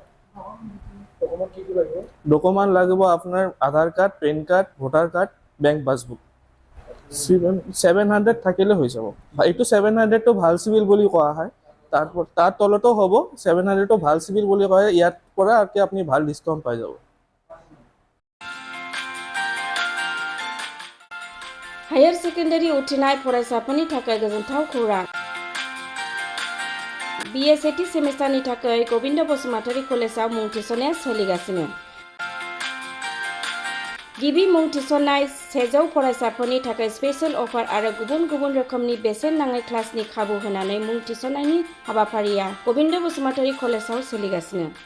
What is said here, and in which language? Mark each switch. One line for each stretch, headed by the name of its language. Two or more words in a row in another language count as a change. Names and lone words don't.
Assamese: ডকুমেণ্ট লাগিব আপোনাৰ আধাৰ কাৰ্ড,
English: PAN card, voter card, bank passbook.
Assamese: 700 থাকিলে হৈ যাব। এইটো 700টো ভাল চিভিল বুলি কোৱা হয়, তাৰ তলতো হ'ব। 700টো ভাল চিভিল বুলি কয়, ইয়াৰ পৰা আপুনি ভাল ডিছকাউণ্ট পাই যাব।
English: higher secondary
Bodo: उथ्रिनाय फरायसाफोरनि थाखाय गोजोनथाव खौरां। BA सेमिस्टारनि थाखाय गोविन्द बसुमतारी कलेजाव मुं थिसननाया सोलिगासिनो। गिबि मुं थिसननाय 100 फरायसाफोरनि थाखाय
English: special offer
Bodo: आरो गुबुन गुबुन रोखोमनि बेसेन नाङै क्लासनि खाबु होनानै मुं थिसननायनि हाबाफारिया गोविन्द बसुमतारी कलेजाव सोलिगासिनो।